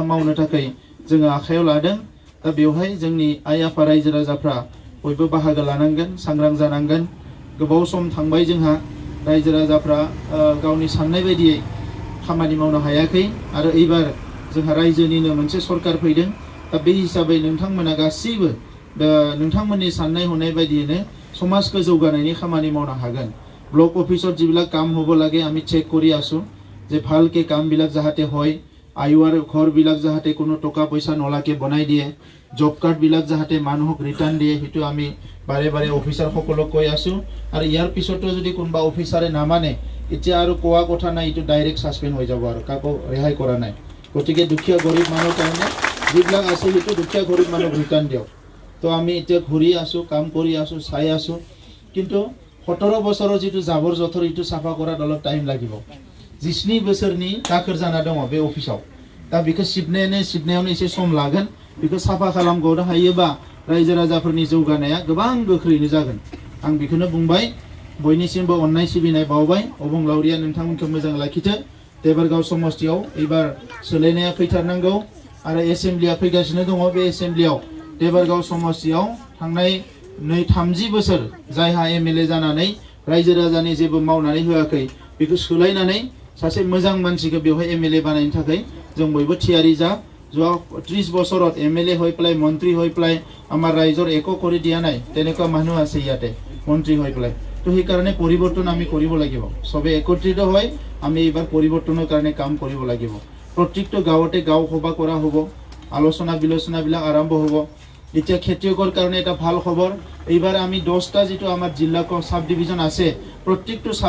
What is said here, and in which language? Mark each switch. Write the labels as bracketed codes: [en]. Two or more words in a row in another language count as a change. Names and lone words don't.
[brx] मावनो थाखाय जों आखायाव लादों दा बेवहाय जोंनि आइ आफा रायजो राजाफ्रा बयबो बाहागो लानांगोन सांग्रां जानांगोन गोबाव सम थांबाय जोंहा रायजो राजाफ्रा गावनि साननाय बायदियै खामानि मावनो हायाखै आरो एबार जोंहा रायजोनिनो मोनसे सरकार फैदों दा बे हिसाबै नोंथांमोना गासैबो नोंथांमोननि साननाय हनाय बायदियैनो समाजखौ जौगानायनि खामानि मावनो हागोन [as] ब्लक अफिसत जिবিলাক কাম হ'ব লাগে আমি চেক কৰি আছো যে ভালকে কামবিলাক যাহাতে হয় আইওআর ঘৰবিলাক যাহাতে কোনো টকা পইচা নলাকে বনাই দিয়ে জব কাৰ্ডবিলাক যাহাতে মানুহক ৰিটাৰ্ণ দিয়ে সেইটো আমি বাৰে বাৰে অফিচাৰসকলক কৈ আছো আৰু ইয়াৰ পিছতো যদি কোনোবা অফিচাৰে নামানে এতিয়া আৰু কোৱা কথা নাই এইটো ডাইৰেক্ট সাসপেন্ড হৈ যাব আৰু কাকো ৰেহাই কৰা নাই গতিকে দুখীয়া গৰীব মানুহৰ কাৰণে যিবিলাক আছে সেইটো দুখীয়া গৰীব মানুহক ৰিটাৰ্ণ দিয়ক তো আমি এতিয়া ঘূৰি আছো কাম কৰি আছো চাই আছো কিন্তু 17 বছৰৰ যিটো জাবৰ জথৰ ইটো সাফা কৰাত অলপ টাইম লাগিব [brx] 20 बोसोरनि दाखोर जाना दङ बे अफिसाव दा बेखौ सिबनायावनो एसे सम लागोन बेखौ साफा खालामगनो हायोबा रायजो राजाफोरनि जौगानाया गोबां गोख्रैनो जागोन आं बेखौनो बुंबाय बयनिसिमबो अननाय सिबिनाय बावबाय अबंलावरिया नोंथांमोनखौ मोजां लाखिथो देबरगाव समस्तियाव एबार सोलायनाया फैथारनांगौ आरो एसेम्ब्लिया फैगासिनो दङ बे एसेम्ब्लियाव देबरगाव समस्तियाव थांनाय 30 बोसोर जायहा एमएलए जानानै रायजो राजानि जेबो मावनानै होआखै बेखौ सोलायनानै सासे मोजां मानसिखौ बेवहाय एमएलए बानायनो थाखाय जों बयबो थियारि जा [as] যোৱা 30 বছৰত এমএলএ হৈ পেলাই মন্ত্ৰী হৈ পেলাই আমাৰ ৰাইজৰ একো কৰি দিয়া নাই তেনেকুৱা মানুহ আছে ইয়াতে মন্ত্ৰী হৈ পেলাই তো সেই কাৰণে পৰিৱৰ্তন আমি কৰিব লাগিব সবে একত্ৰিত হৈ আমি এবাৰ পৰিৱৰ্তনৰ কাৰণে কাম কৰিব লাগিব প্ৰত্যেকটো গাঁৱতে গাঁও সভা কৰা হ'ব আলোচনা বিলোচনাবিলাক আৰম্ভ হ'ব এতিয়া খেতিয়কৰ কাৰণে এটা ভাল খবৰ এইবাৰ আমি 10টা যেটো আমাৰ জিলাক সাব ডিভিজন আছে প্ৰত্যেকটো সাব